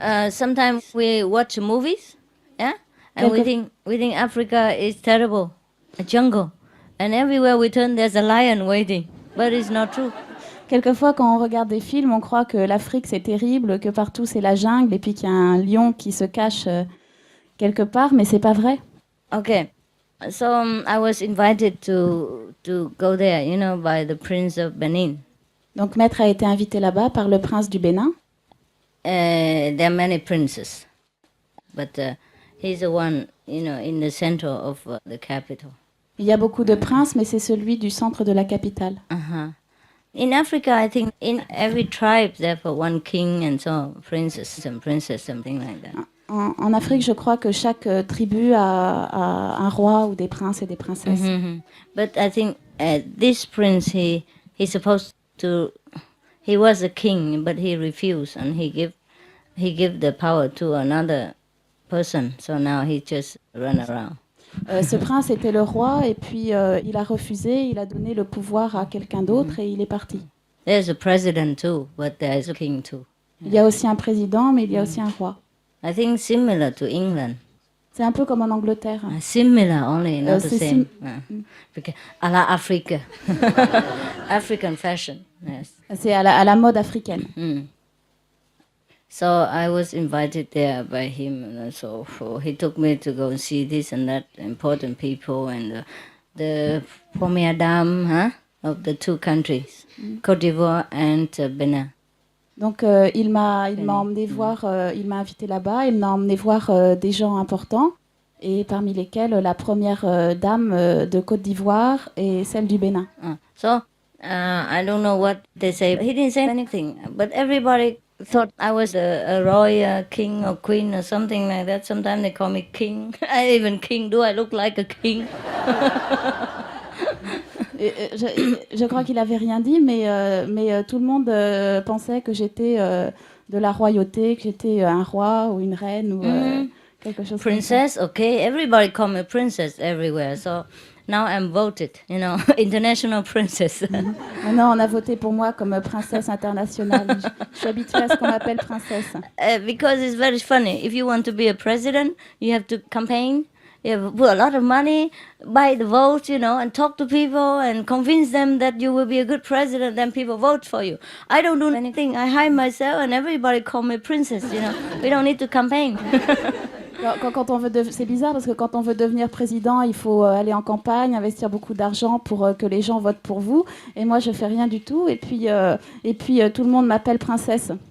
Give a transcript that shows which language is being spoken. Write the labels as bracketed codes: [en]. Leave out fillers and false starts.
[en] Sometimes we watch movies, yeah, and we think Africa is terrible, a jungle, and everywhere we turn there's a lion waiting, but it's not true. [fr] Quelquefois, quand on regarde des films, on croit que l'Afrique, c'est terrible, que partout, c'est la jungle, et puis qu'il y a un lion qui se cache quelque part, mais c'est pas vrai. [en] Okay. So I was invited to go there, by the Prince of Benin. [fr] Donc, Maître a été invité là-bas par le prince du Bénin. [en] There are many princes, but he's the one, in the center of the capital. [fr] Il y a beaucoup de princes, mais c'est celui du centre de la capitale. [en] In Africa, I think in every tribe, there are one king and so princess, something like that. [fr] En Afrique, je crois que chaque tribu a un roi ou des princes et des princesses. [en] But I think this prince, he's supposed to, he was a king, but he refused, and he give the power to another person. So now he just run around. [fr] Ce prince était le roi et puis il a refusé, il a donné le pouvoir à quelqu'un d'autre et il est parti. [en] There's a president too, but there's a king too. [fr] Il y a aussi un président, mais il y a aussi un roi. [en] I think similar to England. [fr] C'est un peu comme en Angleterre. [en] Similar only, not the same. [fr] À la Afrique. [en] African fashion, yes. [fr] C'est à la mode africaine. [en] So I was invited there by him, and so he took me to go and see this and that important people and the première dame of the two countries, Côte d'Ivoire and Benin. [fr] Donc il m'a emmené voir, il m'a invité là-bas, il m'a emmené voir des gens importants, et parmi lesquels la première dame de Côte d'Ivoire et celle du Bénin. [en] I don't know what they say. He didn't say anything, but everybody thought I was a royal king or queen or something like that. Sometimes they call me king. Even king, do I look like a king? [fr] Je crois qu'il avait rien dit, mais tout le monde pensait que j'étais de la royauté, que j'étais un roi ou une reine ou quelque chose [en] Princess, [fr] comme ça. [en] okay. Everybody call me princess everywhere. So now I'm voted, international princess. [fr] Maintenant, on a voté pour moi comme princesse internationale. Je suis habituée à ce qu'on m'appelle princesse. [en] Because it's very funny. If you want to be a president, you have to campaign. You have to put a lot of money, buy the vote, and talk to people and convince them that you will be a good president, then people vote for you. I don't do anything. I hide myself and everybody call me princess, We don't need to campaign. [fr] Quand on veut c'est bizarre parce que quand on veut devenir président, il faut aller en campagne, investir beaucoup d'argent pour que les gens votent pour vous. Et moi, je fais rien du tout. Et puis tout le monde m'appelle princesse.